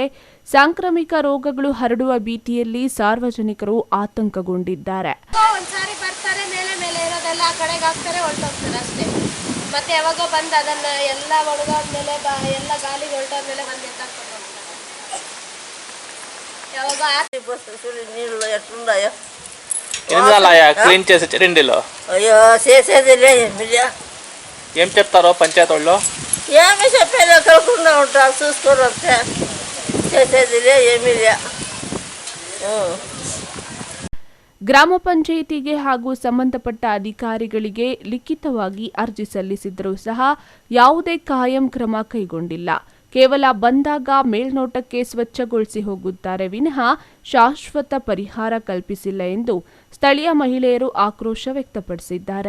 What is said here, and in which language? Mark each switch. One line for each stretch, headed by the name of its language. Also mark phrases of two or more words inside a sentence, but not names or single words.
Kannada: ಸಾಂಕ್ರಾಮಿಕ ರೋಗಗಳು ಹರಡುವ ಭೀತಿಯಲ್ಲಿ ಸಾರ್ವಜನಿಕರು ಆತಂಕಗೊಂಡಿದ್ದಾರೆ. ಮತ್ತೆ ಯಾವಾಗ ಬಂದು ಅದನ್ನ ಎಲ್ಲ ಒಳಗಾದ್ಮೇಲೆ ಎಲ್ಲ ಗಾಳಿ ಹೊರಟಾದ್ಮೇಲೆ ಬಂದು ಎತ್ತಾಕೊಂಡು ಯಾವಾಗ
Telugu: క్లీన్ చేసే చరండిలో అయ్యో చేసేదిలే ఏం చెప్తారో పంచాయతీ వాళ్ళు? ఏమి చెప్పేది కలుకుండా ఉంటారు, చూసుకొని వస్తే చేసేదిలే ఏమీ లే.
Kannada: ಗ್ರಾಮ ಪಂಚಾಯಿತಿಗೆ ಹಾಗೂ ಸಂಬಂಧಪಟ್ಟ ಅಧಿಕಾರಿಗಳಿಗೆ ಲಿಖಿತವಾಗಿ ಅರ್ಜಿ ಸಲ್ಲಿಸಿದ್ದರೂ ಸಹ ಯಾವುದೇ ಕಾಯಂ ಕ್ರಮ ಕೈಗೊಂಡಿಲ್ಲ. ಕೇವಲ ಬಂದಾಗ ಮೇಲ್ನೋಟಕ್ಕೆ ಸ್ವಚ್ಛಗೊಳಿಸಿ ಹೋಗುತ್ತಾರೆ ವಿನಃ ಶಾಶ್ವತ ಪರಿಹಾರ ಕಲ್ಪಿಸಿಲ್ಲ ಎಂದು ಸ್ಥಳೀಯ ಮಹಿಳೆಯರು ಆಕ್ರೋಶ ವ್ಯಕ್ತಪಡಿಸಿದ್ದಾರೆ.